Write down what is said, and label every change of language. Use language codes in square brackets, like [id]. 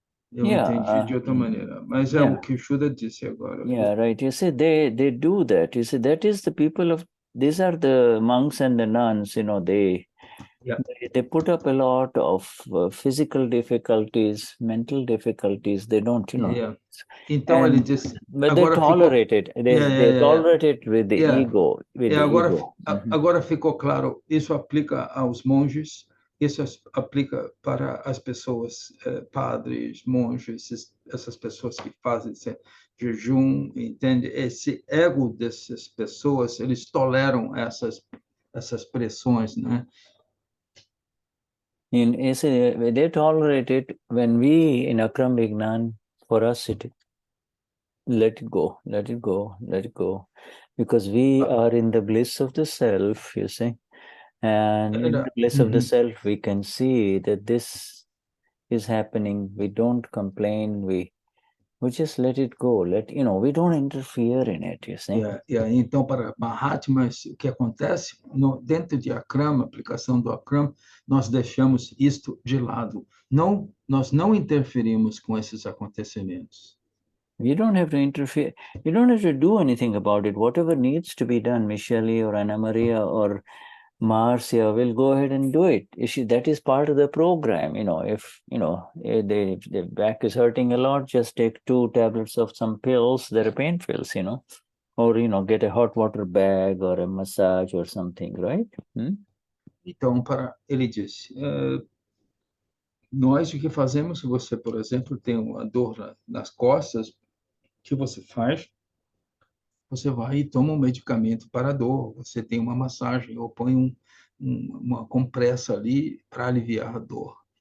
[pt] Eu entendi de outra maneira, mas é o que o Shuddha disse agora. [en] Yeah, right. You see, they do that. You see, that is the people of, these are the monks and the nuns, they put up a lot of physical difficulties, mental difficulties. They don't, [pt] Yeah. Então ele disse, [en] but they tolerate it. They tolerate it with the ego. [pt] Agora ficou claro. Isso aplica aos monges. Isso aplica para as pessoas, padres, monges, essas pessoas que fazem jejum, entende? Esse ego dessas pessoas, eles toleram essas pressões, né? [en] They tolerate it. When we in Akram Vignan, for us it let it go, let it go, let it go, because we are in the bliss of the self, you see, and in the bliss of the self, we can see that this is happening. We don't complain. We just let it go. We don't interfere in it, you see. [pt] Então, para Mahatmas, o que acontece, dentro de Akram, aplicação do Akram, nós deixamos isto de lado. Nós não interferimos com esses acontecimentos. [en] You don't have to interfere. You don't have to do anything about it. Whatever needs to be done, Michelle or Anna Maria or Marcia will go ahead and do it. That is part of the program. If the back is hurting a lot, just take 2 tablets of some pills that are pain pills, or get a hot water bag or a massage or something, right? [pt] Então, ele disse, nós o que fazemos, se você, por exemplo, tem uma dor nas costas, o que você faz? Você vai e toma um medicamento para a dor, você tem uma massagem, ou põe uma compressa ali para aliviar a dor.